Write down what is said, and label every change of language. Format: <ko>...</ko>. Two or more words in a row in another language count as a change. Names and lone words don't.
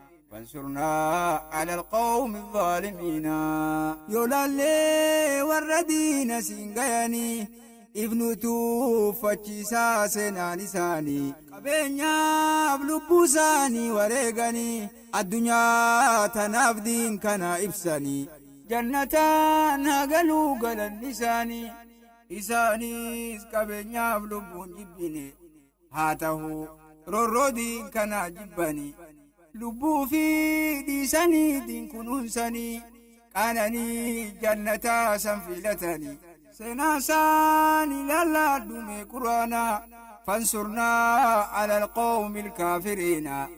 <ar>فانصرنا على القوم الظالمين.</ar> <om>Yoo laallee warra diina siin gayanii, if nu tuuffachiisaa seenaan isaanii. Qabeenyaaf lubbuu isaanii wareeganii, addunyaa tanaaf diin kana ibsanii. Jannataan haa galuu galanni isaanii. Isaanis qabeenyaaf lubbuun jibbine. Haa ta'u, rorroo diin kana jibbani. Lubbuu fi dhiisanii diin kunuunsanii, qaananii jannataa san filatanii. Seenaa isaan ilaalladhu mee Qur'aana.</om> <ar>فانصرنا على القوم الكافرين.</ar>